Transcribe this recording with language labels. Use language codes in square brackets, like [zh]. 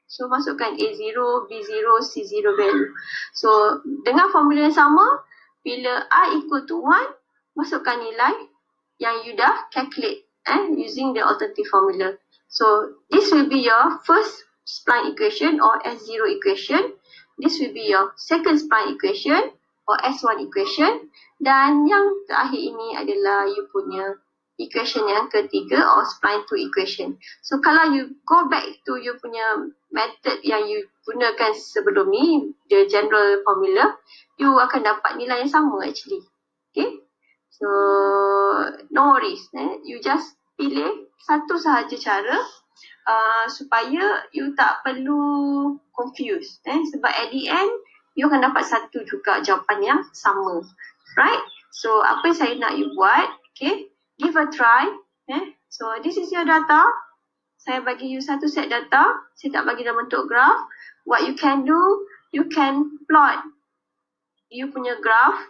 [en] So [ms] masukkan [en] A0, B0, C0 value. So [ms] dengan [en] formula [ms] yang sama, bila [en] I equal to 1, [ms] masukkan nilai yang [en] you [ms] dah [en] calculate using the alternative formula. So this will be your first spline equation or S0 equation. This will be your second spline equation or S1 equation. [ms] Dan yang terakhir ini adalah you punya equation yang ketiga [en] or spline 2 equation. So [ms] kalau [en] you go back to you [ms] punya [en] method yang you [ms] gunakan sebelum ni, [en] the general formula, you [ms] akan dapat nilai yang sama [en] actually. Okay, so no worries, you just [ms] pilih satu sahaja cara supaya you tak perlu confuse, sebab [en] at the end [ms] you akan dapat satu juga jawapan yang sama, [en] right? So [ms] apa yang saya nak [en] you [ms] buat, [en] okay, give a try. So this is your data. [ms] Saya bagi you satu set data. Saya tak bagi dalam bentuk graph. [en] What you can do, you can plot you [ms] punya [en] graph.